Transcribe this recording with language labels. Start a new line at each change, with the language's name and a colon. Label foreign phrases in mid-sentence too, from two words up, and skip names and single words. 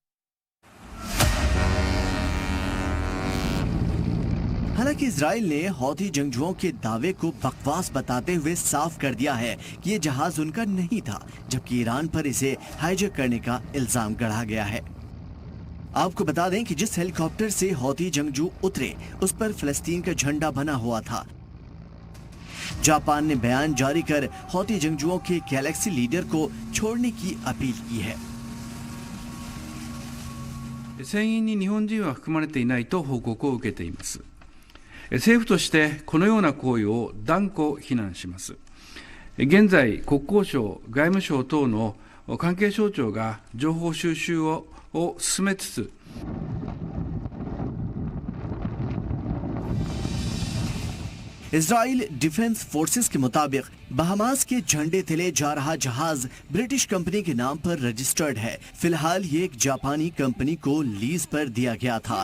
Urdu: حالانکہ اسرائیل نے حوثی جنگجوؤں کے دعوے کو بکواس بتاتے ہوئے صاف کر دیا ہے کہ یہ جہاز ان کا نہیں تھا، جبکہ ایران پر اسے ہائی جیک کرنے کا الزام گھڑا گیا ہے. آپ کو بتا دیں کہ جس ہیلی کاپٹر سے حوثی جنگجو اترے اس پر فلسطین کا جھنڈا بنا ہوا تھا. جاپان نے بیان جاری کر حوثی جنگجوؤں کے گیلیکسی لیڈر کو چھوڑنے کی اپیل کی ہے.
Japanese: 船員に日本人は含まれていないと報告を受けています。政府としてこのような行為を断固非難します。現在、国交省、外務省等の関係省庁が情報収集を進めつつ、
Urdu: اسرائیل ڈیفنس فورسز کے مطابق بہاماس کے جھنڈے تلے جا رہا جہاز برٹش کمپنی کے نام پر رجسٹرڈ ہے. فی الحال یہ ایک جاپانی کمپنی کو لیز پر دیا گیا تھا.